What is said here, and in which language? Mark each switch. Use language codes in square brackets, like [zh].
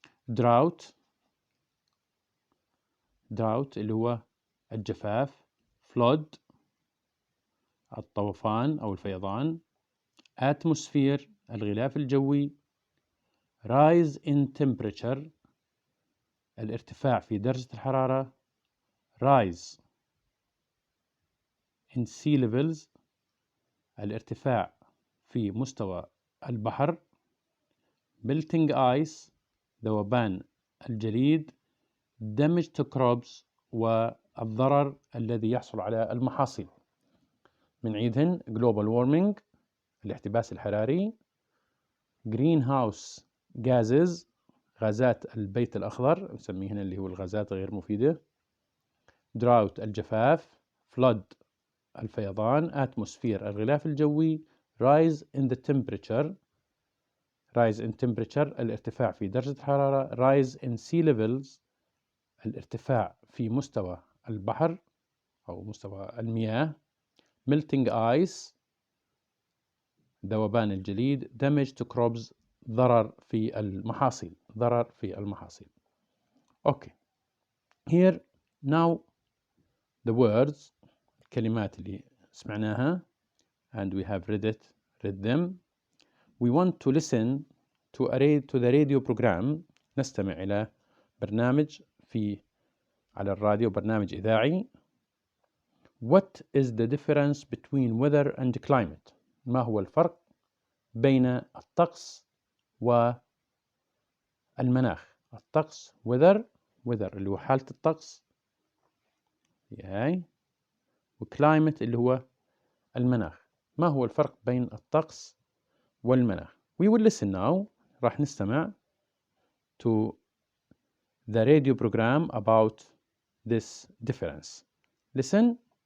[ar] drought اللي هو الجفاف. flood الطوفان أو الفيضان. atmosphere الغلاف الجوي. rise in temperature الارتفاع في درجة الحرارة. rise in sea levels الارتفاع في مستوى البحر. melting ice ذوبان الجليد. damage to crops والضرر الذي يحصل على المحاصيل. بنعيدهن global warming الاحتباس الحراري. greenhouse gases غازات البيت الأخضر نسميهن اللي هو الغازات غير مفيدة. drought الجفاف. flood الفيضان. atmosphere الغلاف الجوي. rise in temperature الارتفاع في درجة الحرارة. rise in sea levels الارتفاع في مستوى البحر أو مستوى المياه. melting ice ذوبان الجليد. damage to crops ضرر في المحاصيل. ضرر في المحاصيل. Okay. [en] Here now the words [ar] الكلمات اللي سمعناها [en] and we have read them. We want to listen to the radio program. [ar] نستمع إلى برنامج على الراديو، برنامج إذاعي. [en] What is the difference between weather and climate؟ [ar] ما هو الفرق بين الطقس والمناخ؟ الطقس weather اللي هو حالة الطقس هاي، وclimate اللي هو المناخ. ما هو الفرق بين الطقس والمناخ؟ [en] We will listen now. [ar] راح نستمع [en] to the radio program about this difference. Listen.